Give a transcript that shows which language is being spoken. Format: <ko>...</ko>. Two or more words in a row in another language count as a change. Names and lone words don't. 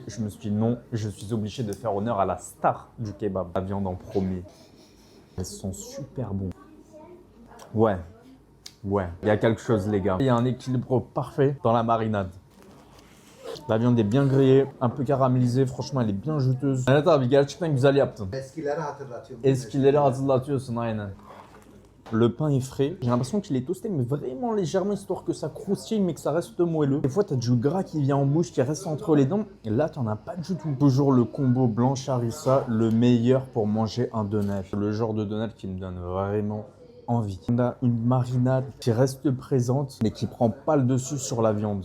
<fr>Je me suis dit non, je suis obligé de faire honneur à la star du kebab. La viande en premier. Elles sont super bons. Ouais, il y a quelque chose les gars. Il y a un équilibre parfait dans la marinade. La viande est bien grillée, un peu caramélisée. Franchement, elle est bien juteuse.</fr> <tr>Evet abi gerçekten güzel yaptın. Eskileri hatırlatıyorsun aynen.</tr> <fr>Le pain est frais. J'ai l'impression qu'il est toasté, mais vraiment légèrement, histoire que ça croustille, mais que ça reste moelleux. Des fois, tu as du gras qui vient en bouche, qui reste entre les dents. Et là, tu n'en as pas du tout. Toujours le combo blanche harissa, le meilleur pour manger un donut. Le genre de donut qui me donne vraiment envie. On a une marinade qui reste présente, mais qui prend pas le dessus sur la viande.</fr>